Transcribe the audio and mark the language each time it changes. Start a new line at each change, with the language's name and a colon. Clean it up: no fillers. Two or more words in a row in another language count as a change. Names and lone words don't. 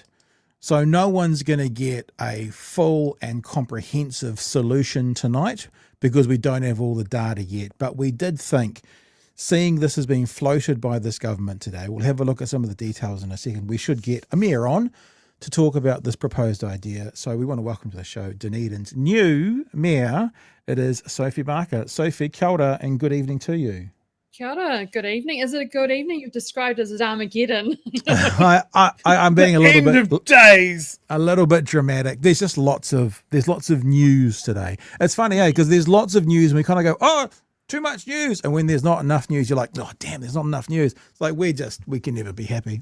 English: So no one's going to get a full and comprehensive solution tonight because we don't have all the data yet. But we did think, seeing this has been floated by this government today, we'll have a look at some of the details in a second. We should get a mayor on to talk about this proposed idea. So we want to welcome to the show Dunedin's new mayor. It is Sophie Barker. Sophie,
Māori: kia ora
English: and good evening to you.
Māori: Kia ora,
English: good evening. Is it a good evening? You've described it as Armageddon. I'm being a little End of days. a little bit dramatic. There's just lots of news today. It's funny, because there's lots of news and we kind of go, oh, too much news. And when there's not enough news, you're like, oh, damn, there's not enough news. It's like we can never be happy.